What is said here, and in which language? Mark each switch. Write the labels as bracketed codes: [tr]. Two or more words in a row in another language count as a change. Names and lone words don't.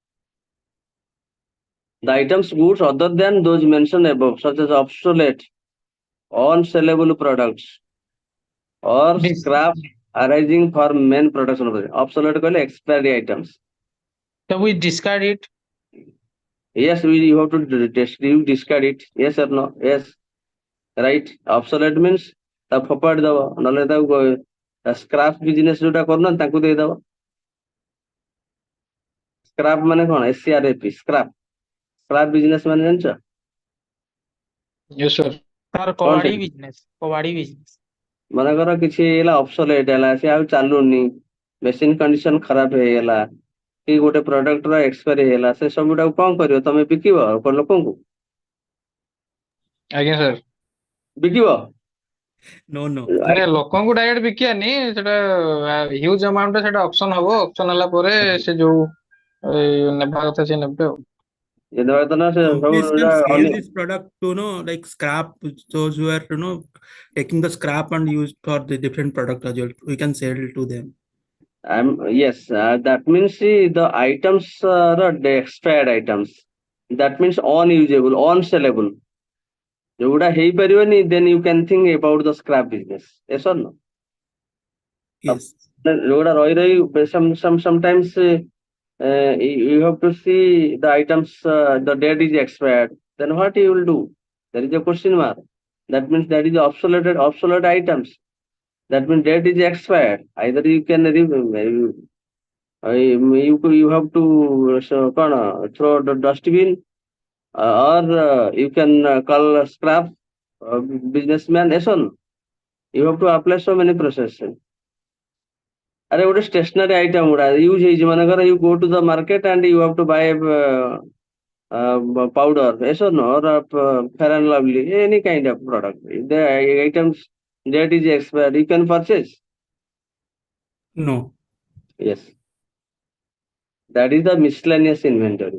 [en] The items goods other than those mentioned above, such as obsolete, unsellable products, or This. scrap arising for main production of the obsolete कहले expiry items. So we discard it. Yes, you have to discard it. Yes or no? Yes, right. Obsolete means [or] ତାକୁ ଫୋପାଡ଼ି ଦବ, ନହେଲେ ତାକୁ [en] scrap business [or] ଯୋଉଟା କରୁନାହାନ୍ତି ତାଙ୍କୁ ଦେଇଦବ। ସ୍କ୍ରାପ ମାନେ କଣ? SCRAP, ସ୍କ୍ରାପ। [en] scrap business [or] ମାନେ ଜାଣିଛ [en] Yes, sir. [or] ତାର କଣ କବାଡି ସେଟା? ବିଜନେସ, କବାଡି ବିଜନେସ। ମନେକର କିଛି ହେଲା ଅବସୋଲେଟ ହେଲା, ସେ ଆଉ ଚାଲୁନି, [en] machine condition [or] ଖରାପ ହେଇଗଲା, କି ଗୋଟେ ପ୍ରଡକ୍ଟ ର ଏକ୍ସପାୟରି ହେଇଗଲା, ସେ ସବୁଟାକୁ କଣ କରିବ? ତମେ ବିକିବ ଲୋକଙ୍କୁ? ଆଜ୍ଞା sir। [en] No, no। [or] ମାନେ ଲୋକଙ୍କୁ ଡାଇରେକ୍ଟ ବିକିବାନି, ସେଟା [en] huge amount [or] ସେଟା ଅକ୍ସନ ହବ, ଅକ୍ସନ ହେଲା ପରେ ସେ ଯୋଉ ନେବା କଥା ସେ ନେବେ ଆଉ। ଯେତେବେଳେ ତ ନା ସେ ସବୁ [en] Companies can sell [or] ଅନ୍ୟ [en] this product to like scrap, those who are taking the scrap and use for the different product as well. We can sell to them. yes, that means the items are the expired items. That means unusable, unsellable. [or] ଯୋଉଟା ହେଇପାରିବନି, [en] then you can think about the scrap business. Yes or no? Yes. [or] ଯୋଉଟା ରହି ରହି [en] sometimes you have to see the items, the date is expired. Then what you will do? There is a question mark. That means that is obsolete items. That means date is expired. Either you can you have to କଣ throw the dustbin, or you can call a scrap businessman. Yes or no? You have to apply so many processes. [or] ଆରେ ଗୋଟେ [en] stationary item [or] ଗୁଡା ୟୁଜ ହେଇଛି, ମନେକର [en] you go to the market and you have to buy powder, yes or no, or fair and lovely, any kind of product. The items date is expired, you can purchase. No. Yes, that is the miscellaneous inventory.